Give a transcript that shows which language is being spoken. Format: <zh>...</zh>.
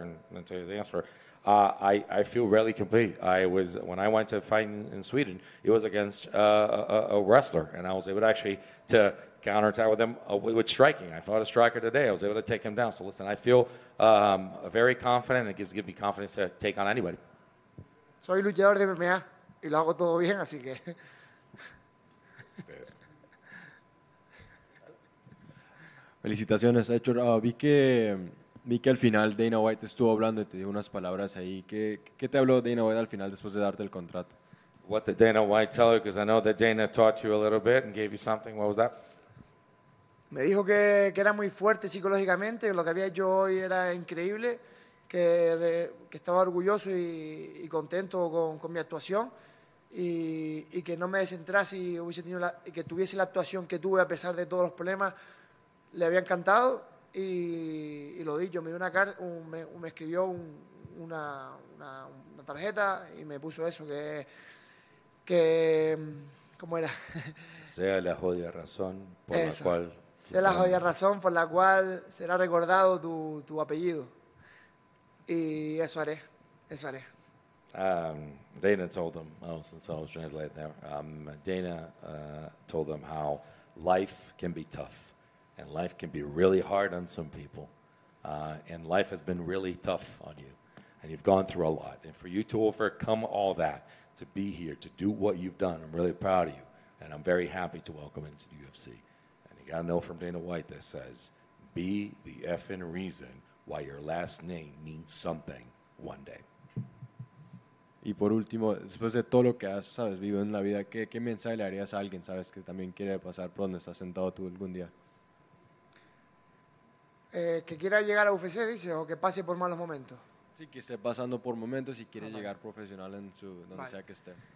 <en>And I'll tell you the answer. I feel really complete. When I went to fight in Sweden, it was against a wrestler, and I was able to actually to counterattack with him with striking. I fought a striker today. I was able to take him down. So listen, I feel very confident. It gives me confidence to take on anybody.</en> <es>Soy luchador de MMA y lo hago todo bien, así que... Felicitaciones, Héctor. Vi que al final Dana White estuvo hablando y te dio unas palabras ahí. ¿Qué te habló Dana White al final después de darte el contrato?</es> <en>What did Dana White tell you? Because I know that Dana taught you a little bit and gave you something. What was that?</en> <es>Me dijo que era muy fuerte psicológicamente, que lo que había hecho hoy era increíble, que estaba orgulloso y contento con mi actuación y que no me descentrase y que tuviese la actuación que tuve a pesar de todos los problemas. Le había encantado y lo dicho, me dio me escribió una tarjeta y me puso eso, ¿cómo era? Sea la jodida razón por la cual... Sea la jodida razón por la cual será recordado tu apellido. Y eso haré.</es> <en>Dana told them, since I was translating there, Dana told them how life can be tough and life can be really hard on some people. And life has been really tough on you. And you've gone through a lot. And for you to overcome all that, to be here, to do what you've done, I'm really proud of you. And I'm very happy to welcome you to the UFC. And you got to know from Dana White that says, be the effing reason why your last name means something one day.</en> <es>Y por último, después de todo lo que has vivido en la vida, ¿qué mensaje le harías a alguien, sabes, que también quiere pasar por donde estás sentado tú algún día? Que quiera llegar a UFC, dice, o que pase por malos momentos. Sí, que esté pasando por momentos y quiere llegar profesional en donde sea que esté.</es>